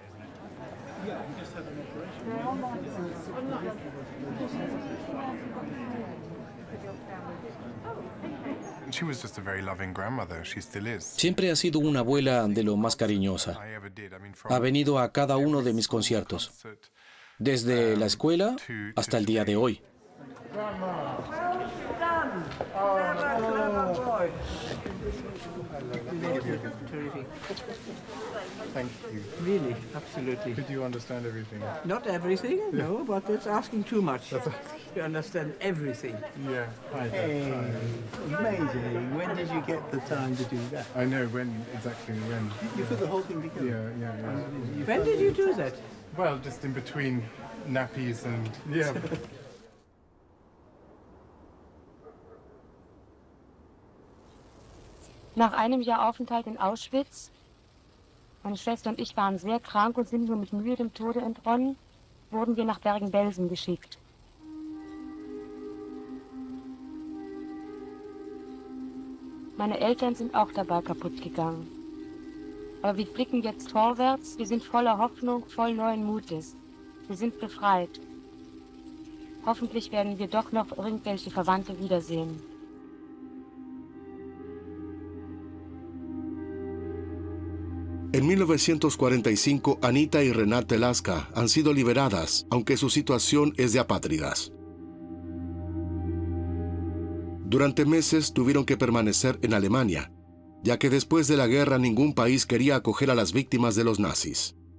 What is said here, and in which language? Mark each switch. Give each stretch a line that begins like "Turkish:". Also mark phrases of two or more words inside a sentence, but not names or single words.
Spanish: Siempre ha sido una abuela de lo más cariñosa. Ha venido a cada uno de mis conciertos, desde la escuela hasta el día de hoy.
English: Thank you. Really, absolutely. Did you understand everything? Not everything, no, but it's asking too much. You understand everything. Yeah. Hey, amazing. When did you get the time to do that? I know exactly when. You put the whole thing together? Yeah. When did you do that? Well, just in between nappies and, yeah.
German: Nach einem Jahr Aufenthalt in Auschwitz, meine Schwester und ich waren sehr krank und sind nur mit Mühe dem Tode entronnen, wurden wir nach Bergen-Belsen geschickt. Meine Eltern sind auch dabei kaputt gegangen. Aber wir blicken jetzt vorwärts, wir sind voller Hoffnung, voll neuen Mutes. Wir sind befreit. Hoffentlich werden wir doch noch irgendwelche Verwandte wiedersehen.
Spanish: En 1945, Anita y Renate Laska han sido liberadas, aunque su situación es de apátridas. Durante meses tuvieron que permanecer en Alemania, ya que después de la guerra ningún país quería acoger a las víctimas de los nazis.